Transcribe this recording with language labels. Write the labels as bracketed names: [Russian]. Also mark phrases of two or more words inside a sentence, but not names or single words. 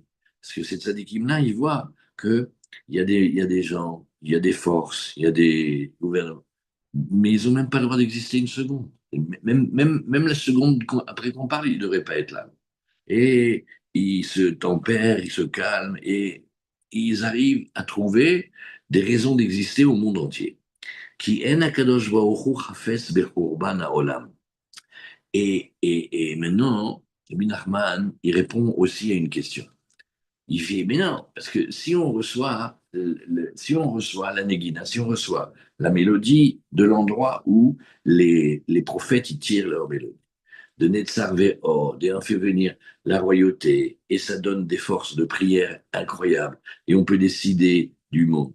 [French] Parce que cette tzadikim-là, il voit qu'il il y a des gens, il y a des forces, il y a des gouvernements, mais ils n'ont même pas le droit d'exister une seconde. Même la seconde après qu'on parle, ils ne devraient pas être là. Et ils se tempèrent, ils se calment et ils arrivent à trouver des raisons d'exister au monde entier. [Hebrew] כי אין הקדוש ברוך הוא חפץ בחורבן העולם. [French] Et maintenant, Rabbi Nachman, il répond aussi à une question. Il fait, mais non, parce que si on reçoit, si on reçoit la Négina, si on reçoit la mélodie de l'endroit où les prophètes y tirent leur mélodie, de [Hebrew] נצח והוד, [French] et on fait venir la royauté, et ça donne des forces de prière incroyables, et on peut décider du monde.